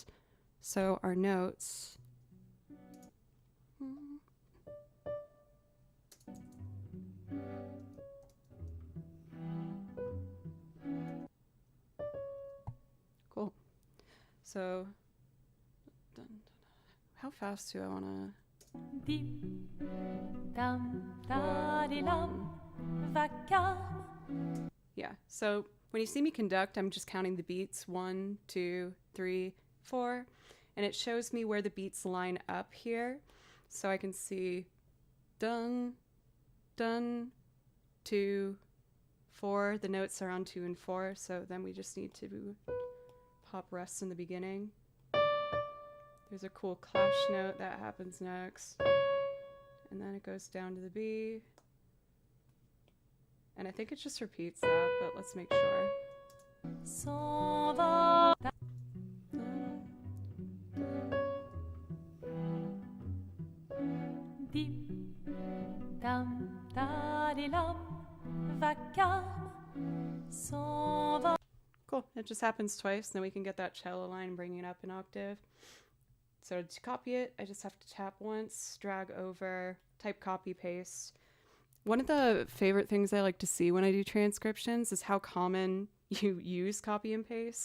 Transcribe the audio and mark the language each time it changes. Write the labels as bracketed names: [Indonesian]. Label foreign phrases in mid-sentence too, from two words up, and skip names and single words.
[English] So our notes. Cool. So, how fast do I want to... Dim, dam, da, di, lam, vacarme. Yeah, so when you see me conduct, I'm just counting the beats. 1, 2, 3, 4. And it shows me where the beats line up here. So I can see dun, dun, 2, 4. The notes are on 2 and 4. So then we just need to pop rest in the beginning. There's a cool clash note that happens next. And then it goes down to the B. And I think it just repeats that, but let's make sure. [French] S'en va. Dim, dam, da, di, lam, vacarme s'en va. [English] Cool. It just happens twice, and then we can get that cello line, bringing it up an octave. So to copy it, I just have to tap once, drag over, type copy, paste. One of the favorite things I like to see when I do transcriptions is how common you use copy and paste.